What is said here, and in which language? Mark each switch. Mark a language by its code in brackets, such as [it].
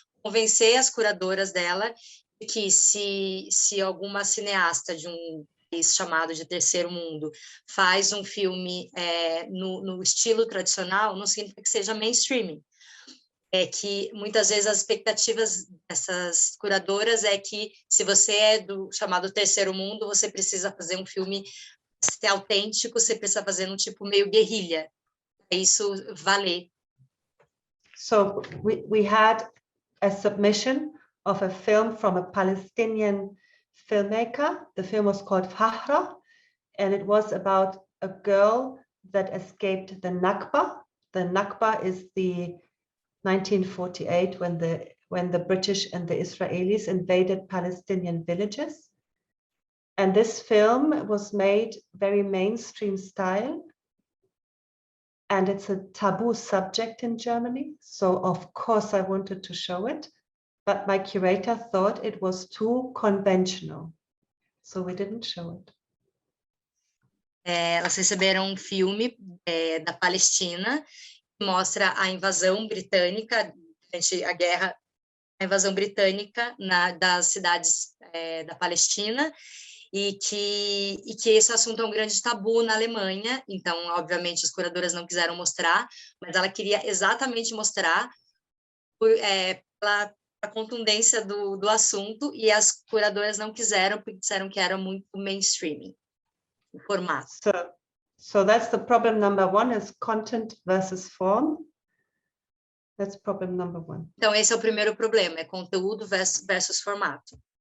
[pt] convencer as curadoras dela de que se alguma cineasta de um país chamado de terceiro mundo faz um filme no estilo tradicional, não significa que seja mainstreaming. É que muitas vezes as expectativas dessas curadoras é que se você é do chamado terceiro mundo, você precisa fazer um filme ser autêntico, você precisa fazer um tipo meio guerrilha, para isso valer. [en] So we had a submission of a film from a Palestinian filmmaker. The film was called Fahra, and it was about a girl that escaped the Nakba. The Nakba is the 1948 when the British and the Israelis invaded Palestinian villages. And this film was made very mainstream style. And it's a taboo subject in Germany. So of course I wanted to show it, but my curator thought it was too conventional. So we didn't show it. [pt] Elas receberam um filme da Palestina que mostra a invasão britânica durante a guerra, a invasão britânica das cidades da Palestina, e que esse assunto é um grande tabu na Alemanha. Então, obviamente, as curadoras não quiseram mostrar, mas ela queria exatamente mostrar pela contundência do assunto, e as curadoras não quiseram, porque disseram que era muito mainstreaming, o formato. [en] So that's the problem number one, is content versus form. That's problem number one. [pt] Então, esse é o primeiro problema, é conteúdo versus formato.